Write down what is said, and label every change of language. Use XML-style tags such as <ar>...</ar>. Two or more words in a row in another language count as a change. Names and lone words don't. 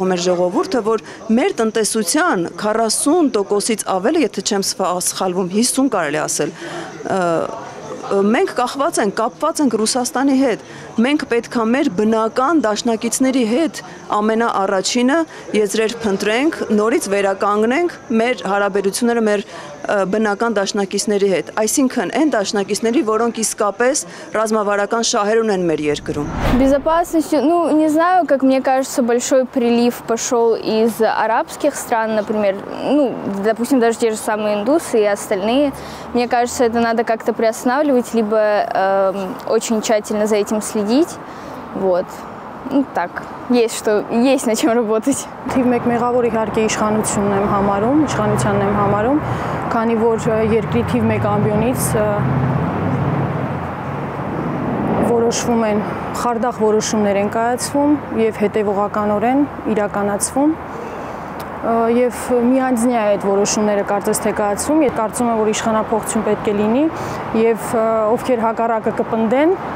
<hy>մեր ժողովուրդը, որ մեր տնտեսության 40%-ից ավելը, եթե չեմ սխալվում, 50 կարելի ասել, մենք կապված ենք Ռուսաստանի հետ, մենք պետք է մեր բնական դաշնակիցների հետ ամենաառաջինը եզրեր փնտրենք, նորից վերականգնենք մեր հարաբերությունները մեր բնական դաշնակիցների հետ, այսինքն այն դաշնակիցների, որոնք իսկապես ռազմավարական շահեր ունեն մեր երկրում։</hy> <ru>Безопасностью, ну, не знаю, как мне кажется, большой прилив пошел из арабских стран, например, ну, допустим, даже те же самые индусы и остальные. Мне кажется, это надо как-то приостанавливать, либо очень тщательно за этим следить, вот. Ну, так, есть над чем работать.</ru> <hy>Թիվ 1 մեղավոր իհարկե իշխանությունն եմ համարում, իշխանությանն եմ համարում, քանի որ երկրի թիվ 1 ամբիոնից որոշվում են խարդախ որոշումներ են կայացվում եւ հետեւողականորեն իրականացվում եւ միանձնյա է այդ որոշումները կարծես թե կայացվում, եւ կարծում եմ, որ իշխանապողություն պետք է լինի եւ ովքեր հակառակը կպնդեն</hy>